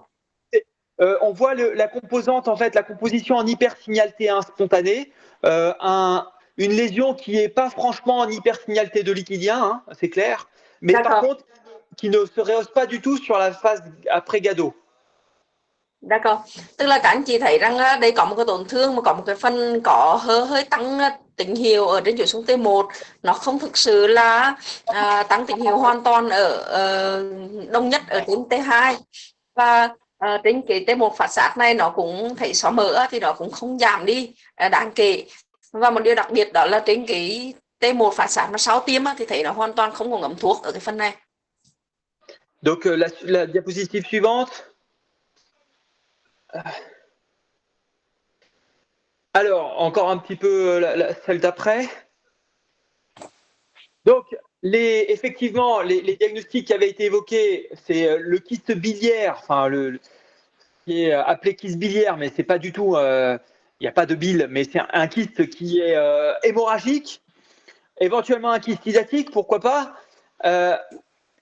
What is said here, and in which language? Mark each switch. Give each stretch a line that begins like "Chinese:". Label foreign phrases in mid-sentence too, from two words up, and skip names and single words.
French: On voit la composante, en fait, la composition en hypersignal T1 spontané, une lésion qui n'est pas franchement en hypersignal T2 liquidien, hein, c'est clair, mais par contre, qui ne se rehausse pas du tout sur la phase après Gado. D'accord.
Vietnamese: Tức là các anh chị thấy rằng đây có một cái tổn thương mà có một cái phần có hơi tăng tín hiệu ở trên chuỗi xuống T1, nó không thực sự là tăng tín hiệu hoàn toàn ở đông nhất ở trên T2, và trên cái T1 phát sát này nó cũng thấy xóa mỡ thì nó cũng không giảm đi đáng kể. Và một điều đặc biệt đó là trên cái T1 phát sát mà sau tiêm thì thấy nó hoàn toàn không có ngấm thuốc ở cái phần này.
French: Donc la diapositive suivante. Alors, encore un petit peu celle d'après. Donc, effectivement, les diagnostics qui avaient été évoqués, c'est le kyste biliaire, enfin, qui est appelé kyste biliaire, mais c'est pas du tout, il n'y a pas de bile, mais c'est un kyste qui est hémorragique, éventuellement un kyste hydatique, pourquoi pas.